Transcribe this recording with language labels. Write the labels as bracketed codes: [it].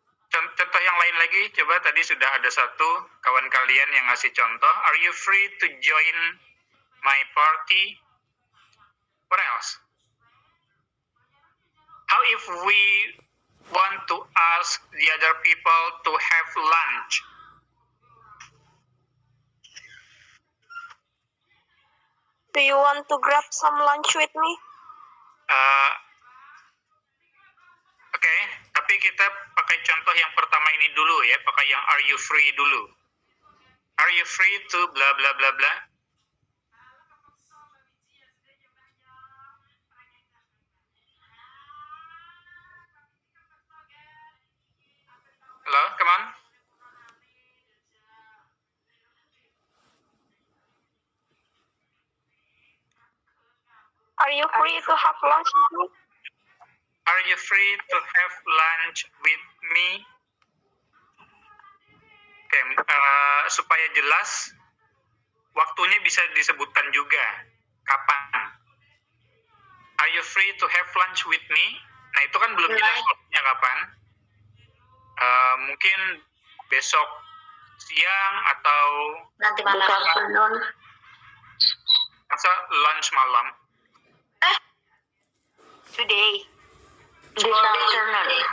[id] Contoh yang lain lagi, coba tadi sudah ada satu kawan kalian yang ngasih contoh. [en] Are you free to join my party? What else? How if we want to ask the other people to have lunch? Do you want to grab some lunch with me? [id] Oke, tapi kita pakai contoh yang pertama ini dulu ya, pakai yang [en] are you free [id] dulu. [en] Are you free to bla bla bla bla? Halo, come on. Are you free to have lunch with me? Are you free to have lunch with me? [id] Oke, supaya jelas, waktunya bisa disebutkan juga. Kapan? [en] Are you free to have lunch with me? [id] Nah, itu kan belum jelas waktunya kapan. Mungkin besok siang atau Nanti malam. masa lunch malam. [en] Today. This afternoon.